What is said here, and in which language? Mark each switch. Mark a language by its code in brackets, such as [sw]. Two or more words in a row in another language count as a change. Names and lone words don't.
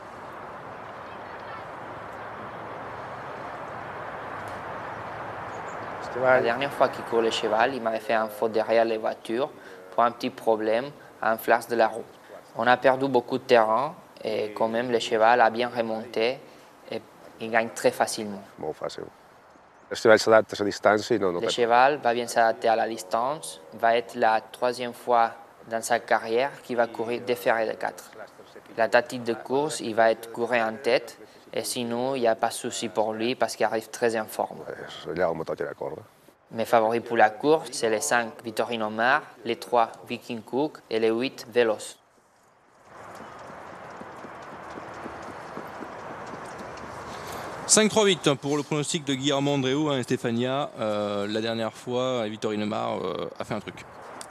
[fr] La dernière fois qu'il court le cheval, il m'avait fait un faute derrière les voitures pour un petit problème à un flash de la route. On a perdu beaucoup de terrain. Et quand même, le cheval a bien remonté et il gagne très facilement. [ca] Molt fàcil. El cheval s'adapta a la distància i no... [fr] Le cheval va bien s'adapter à la distance. Va être la 3e fois dans sa carrière qu'il va courir des ferrets de 4. La tactique de course, il va être courir en tête. Et sinon, il n'y a pas de souci pour lui parce qu'il arrive très en forme. [ca] Allà on me toca córrer. [fr] Mes favoris pour la course, c'est les 5 Vittorino Mar, les 3 Viking Cook et les 8 Veloz. 5-3-8 pour le pronostic de Guillermo Andreu, Stéphania. La dernière fois, Vittorino Mar a fait un truc.